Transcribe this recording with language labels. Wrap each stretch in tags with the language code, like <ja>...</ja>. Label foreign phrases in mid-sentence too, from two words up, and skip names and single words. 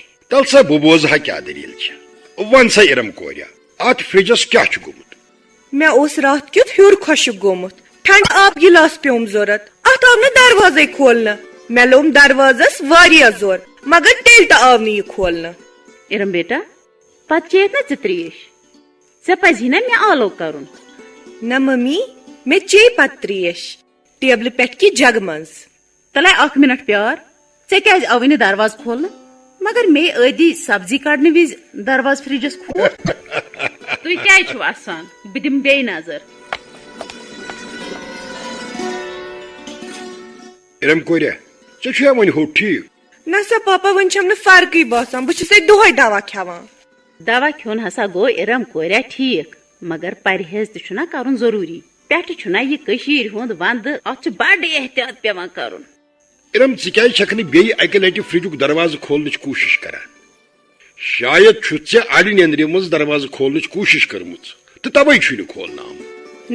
<ks>تل سا بہ بوزہا کیا دلیل چھ. ون سا ارم کوریا ات فرجس کیا چھ گومت؟ مےٚ اوس رات کیُتھ ہیوٚر خۄشک گوٚمُت. ٹھنڈ آب گلاس پیوم ضرورت. ات آو نہٕ دروازے کھولنہٕ. مےٚ لوٚم دروازس واریاہ زور مگر تیٚلہِ تہِ آو نہٕ یہِ کھولنہٕ. ارم بیٹا پتہ چیت نا تریش. ژے پزی نا مے آلو کرن. نہ ممی مےٚ چے پتہٕ تریش ٹیبلہِ پٮ۪ٹھ کہِ جگہٕ منٛز. تلے اخ منٹ پیار. ژے کیاز آوٕے نہٕ درواز کھولنہٕ؟ مگر مے ٲدی سبزی کڑنہٕ وز درواز فرجس کھول. تُہۍ کیازِ چھِو آسان؟ بہٕ دِمہٕ بیٚیہِ نظر. ارم کوریا ژےٚ چھُیا وۄنۍ ہوٚٹ ٹھیک؟ نہ سا پاپا وۄنۍ چھم نہٕ فرقٕے باسان. بہٕ چھُسے دۄہے دوا کھٮ۪وان. دوا کھیون ہسا گو ارم کوریا ٹھیک مگر پرہیز تہ چھُنا کرُن ضروٗری. پٮ۪ٹھٕ چھُنا یہِ کٔشیٖرِ ہُنٛد ونٛدٕ اتھ چھُ بڑٕ احتیاط پیوان کرُن. ارم ژٕ کیازِ چھکھ نہٕ بیٚیہِ اکہِ لٹہِ فرجُک دروازٕ کھولنٕچ کوٗشش کران؟ شاید چھُتھ ژےٚ اڑِ نیندرِ منٛز دروازٕ کھولنٕچ کوٗشش کٔرمٕژ تہٕ توے چھُے نہٕ کھولنہٕ آمُت.</ks>